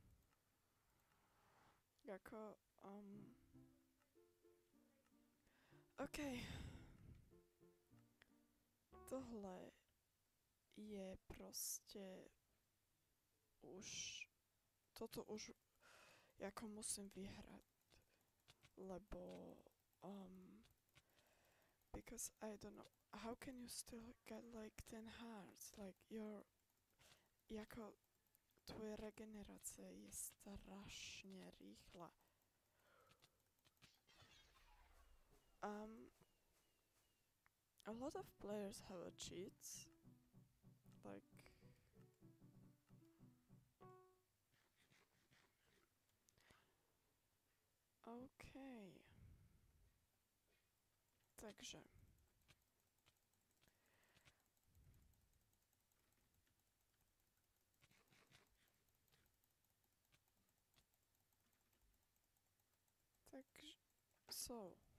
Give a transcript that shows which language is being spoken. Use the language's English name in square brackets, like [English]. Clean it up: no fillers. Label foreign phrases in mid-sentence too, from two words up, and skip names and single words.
[Czech] Jako, OK. Tohle je proste už... [Slovak] Toto už jako musím vyhrať. Lebo... [English] Because I don't know... How can you still get like 10 hearts? Like your... [Slovak] Jako... Tvoje regenerácia je strašne rýchla. [English] A lot of players have a cheats. Like... OK. [Slovak] Takže... So...